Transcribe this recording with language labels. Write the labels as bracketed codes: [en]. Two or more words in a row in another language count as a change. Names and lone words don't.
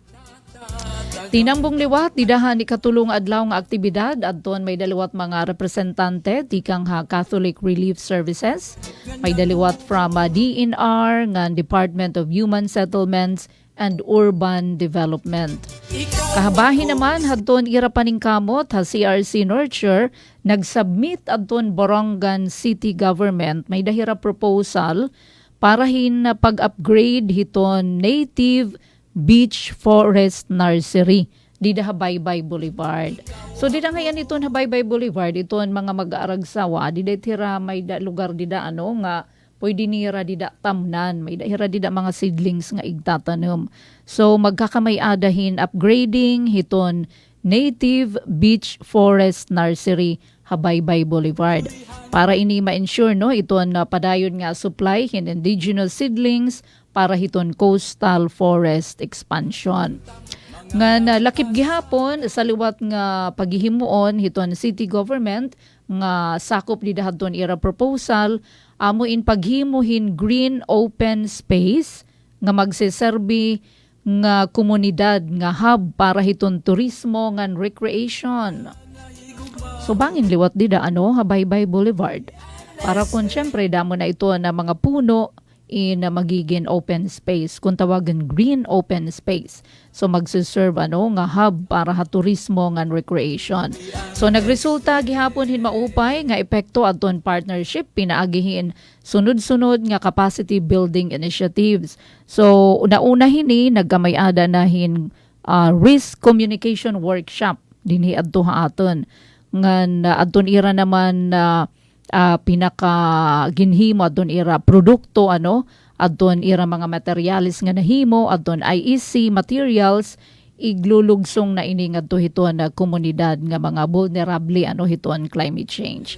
[war] Tinambong liwat, didahan ni katulong adlaw nga aktibidad adton may daliwat mga representante tikang Catholic Relief Services, may daliwat from DNR nga Department of Human Settlements and Urban Development. Kahabahin naman hadton ira paningkamot CRC Nurture nagsubmit adton Borongan City Government may dahira proposal para hin pag-upgrade hiton [en] native beach forest nursery [war] di da Habaybay Boulevard. So di da ngayon ito Habaybay Boulevard, ito mga mag-aaragsawa, di da tira may da lugar di da nga pwede nira di da tamnan, may da hira di da mga seedlings nga igtatanom. So magkakamay-adahin upgrading hiton [en] native beach forest nursery [war] Habaybay Boulevard. Para ini ma-ensure iton padayon nga supply hin [en] indigenous seedlings [war] para hiton [en] coastal forest expansion. [war] Nga lakip gihapon sa liwat nga paghihimuon hiton [en] city government [war] nga sakop di dahadton ira proposal amo in paghimuhin [en] green open space [war] nga magseserbi nga komunidad nga hub para hiton turismo ngan recreation. So bangin liwat di da Habaybay Boulevard. Para kung syempre damo na ito na mga puno in magiging [en] open space, [war] kung tawagan [en] green open space. [war] So magsiserve nga hub para turismo ngan recreation. So nagresulta gihapon hin maupay nga epekto adton partnership pinaagihin sunod-sunod nga [en] capacity building initiatives. [war] So una-una hini nagkamay-ada na hin [en] risk communication workshop [war] dinhi adto aton ngan adton ira naman pinaka ginhimo adton ira produkto adton ira mga materials nga nahimo adton [en] IEC materials [war] iglulugsong na ini ngadto hiton na komunidad nga mga vulnerable hiton [en] climate change.